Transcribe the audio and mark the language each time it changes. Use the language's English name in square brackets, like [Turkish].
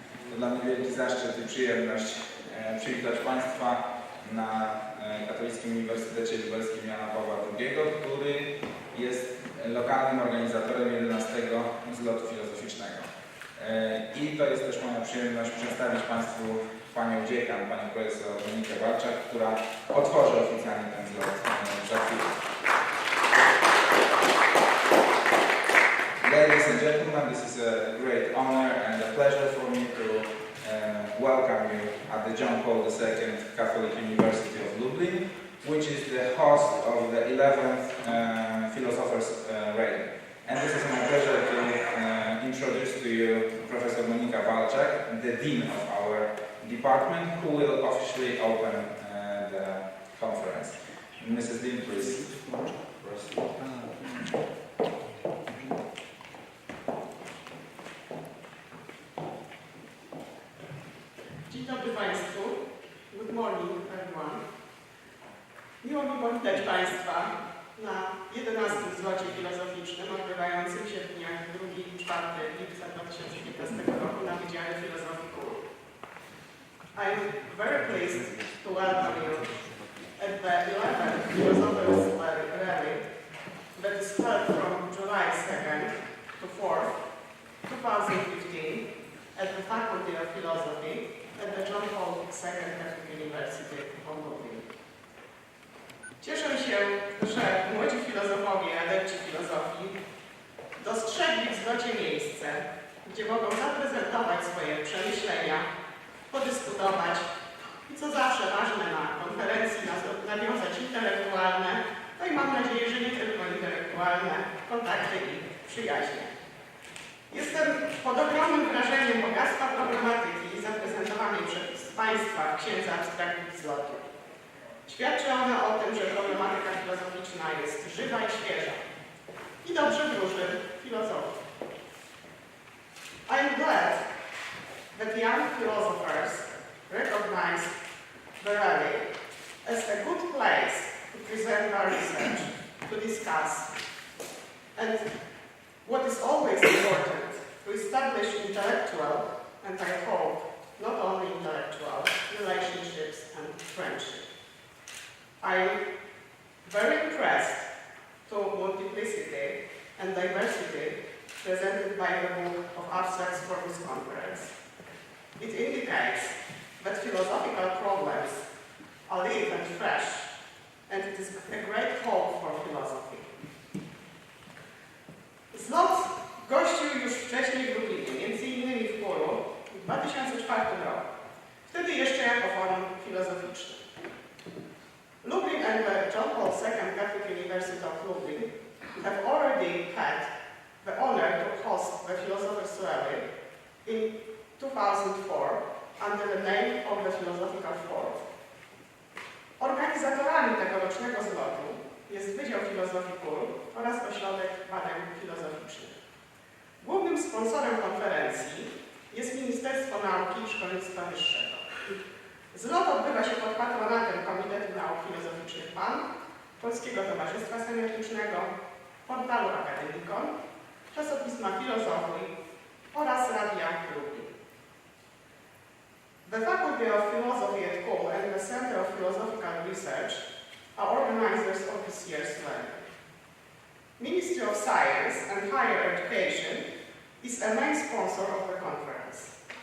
[Polish] To dla mnie wielki zaszczyt i przyjemność przywitać Państwa na Katolickim Uniwersytecie Lubelskim Jana Pawła II, który jest lokalnym organizatorem 11. Zlotu Filozoficznego. I to jest też moja przyjemność przedstawić Państwu panią dziekan, panią profesor Monikę Walczak, która otworzy oficjalnie ten zlot za chwilę. [English] Ladies and gentlemen, this is a great honor and a pleasure for me to welcome you at the John Paul II Catholic University of Lublin, which is the host of the 11th Philosophers' Reign. And this is my pleasure to introduce to you Professor Monika Walczak, the Dean of our department, who will officially open the conference. Mrs. Dean, please. [Polish] Dzień dobry Państwu. [English] Good morning everyone. [Polish] Miło mi powitać Państwa na 11. Zlocie filozoficznym odbywającym się w dniach 2 i 4 lipca 2015 roku na Wydziale Filozofii KUL. [English] I'm very pleased to welcome you at the 11th Philosophers' Rally that is held from July 2nd to 4th, 2015 at the Faculty of Philosophy at the John Paul II Catholic University of Lublin. [Polish] Cieszę się, że młodzi filozofowie i adepci filozofii dostrzegli w zlocie miejsce, gdzie mogą zaprezentować swoje przemyślenia, podyskutować i, co zawsze ważne na konferencji, nawiązać intelektualne, no i mam nadzieję, że nie tylko intelektualne, kontakty i przyjaźnie. Jestem pod ogromnym wrażeniem bogactwa problematyki zaprezentowanej przez Państwa w księdze abstrakcji Zlotu. Świadczy ona o tym, że problematyka filozoficzna jest żywa i świeża i dobrze wróży filozofii. [English] I am glad that young philosophers recognize the rally as a good place to present our research, to discuss, and what is always important, to establish intellectual, and I hope not only intellectual, relationships and friendship. I'm very impressed to multiplicity and diversity presented by the book of abstracts for this conference. It indicates that philosophical problems are live and fresh, and it is a great hope for philosophy. [Polish] Zlot gościł już wcześniej w Lublinie, m.in. w Kulu w 2004 roku, wtedy jeszcze jako forum filozoficzne. [English] Lublin and the John Paul II Catholic University of Lublin have already had the honor to host the Philosophers' Rally in 2004 under the name of the Philosophical Forum. [Polish] Organizatorami tegorocznego zlotu jest Wydział Filozofii KUL oraz Ośrodek Badań Filozoficznych. Głównym sponsorem konferencji jest Ministerstwo Nauki i Szkolnictwa Wyższego. Zlot odbywa się pod patronatem Komitetu Nauk Filozoficznych PAN, Polskiego Towarzystwa Semiotycznego, portalu Akademikon, czasopisma Filozofii oraz Radia Lublin. [English] The Faculty of Philosophy at KUL and the Center of Philosophical Research are organizers of this year's rally. Ministry of Science and Higher Education is a main sponsor of the conference.